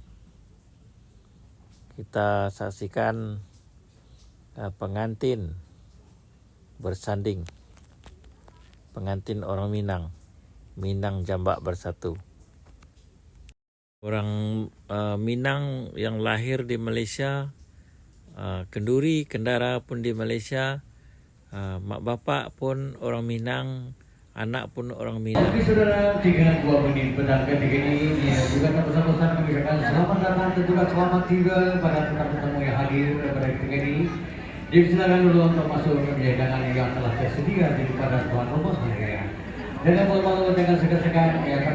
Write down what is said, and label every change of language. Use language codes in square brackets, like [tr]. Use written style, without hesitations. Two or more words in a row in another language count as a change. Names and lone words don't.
[ms] Kita saksikan pengantin bersanding, pengantin orang Minang, Minang Jambak Bersatu. Orang Minang yang lahir di Malaysia, kenduri, kendara pun di Malaysia, mak bapak pun orang Minang, anak pun orang Minang. Oke saudara, 3 menit petang ketika ini juga bersama-sama kami ucapkan selamat datang dan juga selamat tinggal pada tetamu yang hadir pada ketika ini. Dipersilakan dulu untuk masuk ke hidangan yang telah tersedia di depan tuan rumah sekalian. Jangan malu-malu, jangan segan-segan ya kami